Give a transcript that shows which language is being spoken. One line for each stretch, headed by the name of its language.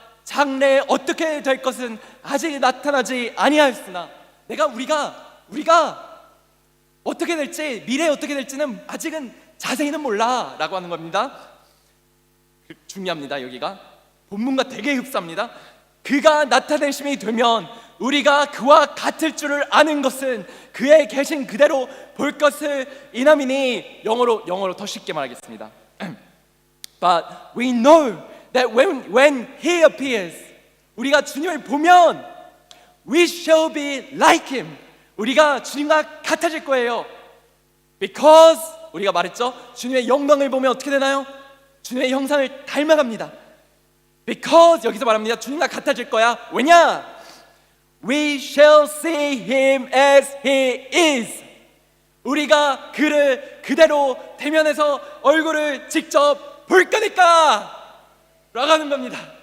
Korean: 장래에 어떻게 될 것은 아직 나타나지 아니하였으나, 우리가 어떻게 될지, 미래에 어떻게 될지는 아직은 자세히는 몰라 라고 하는 겁니다. 중요합니다. 여기가 본문과 되게 흡사합니다. 그가 나타내심이 되면 우리가 그와 같을 줄을 아는 것은 그의 계신 그대로 볼 것을 인함이니, 영어로 더 쉽게 말하겠습니다.
English: But we know that when he appears,
Korean: 우리가 주님을 보면
English: we shall be like him,
Korean: 우리가 주님과 같아질 거예요.
English: Because
Korean: 우리가 말했죠, 주님의 영광을 보면 어떻게 되나요? 주님의 형상을 닮아갑니다.
English: Because
Korean: 여기서 말합니다. 주님과 같아질 거야. 왜냐?
English: We shall see him as he is.
Korean: 우리가 그를 그대로 대면해서 얼굴을 직접 볼 거니까 라고 하는 겁니다.